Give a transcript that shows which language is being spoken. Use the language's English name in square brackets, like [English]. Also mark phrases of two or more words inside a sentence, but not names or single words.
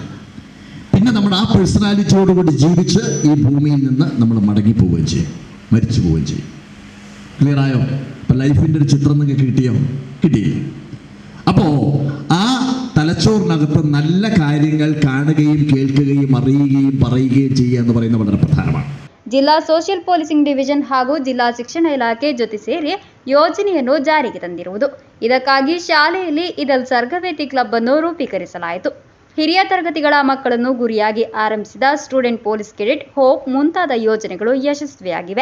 [Malayalam] പിന്നെ നമ്മുടെ ആ പേഴ്സണാലിറ്റിയോടുകൂടി ജീവിച്ച് ഈ ഭൂമിയിൽ നിന്ന് നമ്മൾ മടങ്ങിപ്പോവുകയും ചെയ്യും, മരിച്ചു പോവുകയും ചെയ്യും. ക്ലിയർ ആയോ? അപ്പം ലൈഫിൻ്റെ ഒരു ചിത്രം നിങ്ങൾക്ക് കിട്ടിയില്ല. അപ്പോൾ ആ തലച്ചോറിനകത്ത് നല്ല കാര്യങ്ങൾ കാണുകയും കേൾക്കുകയും അറിയുകയും പറയുകയും ചെയ്യുക എന്ന് പറയുന്നത് വളരെ പ്രധാനമാണ്. [Kannada] ಜಿಲ್ಲಾ [English] social policing division [Kannada] ಹಾಗೂ ಜಿಲ್ಲಾ ಶಿಕ್ಷಣ ಇಲಾಖೆ ಜೊತೆ ಸೇರಿ ಯೋಜನೆಯನ್ನು ಜಾರಿಗೆ ತಂದಿರುವುದು. ಇದಕ್ಕಾಗಿ ಶಾಲೆಯಲ್ಲಿ ಇದಲ್ ತರಬೇತಿ ಕ್ಲಬ್ ಅನ್ನು ರೂಪೀಕರಿಸಲಾಯಿತು. ಹಿರಿಯ ತರಗತಿಗಳ ಮಕ್ಕಳನ್ನು ಗುರಿಯಾಗಿ ಆರಂಭಿಸಿದ ಸ್ಟೂಡೆಂಟ್ ಪೊಲೀಸ್ ಕೆಡೆಟ್ ಹೋಪ್ ಮುಂತಾದ ಯೋಜನೆಗಳು ಯಶಸ್ವಿಯಾಗಿವೆ.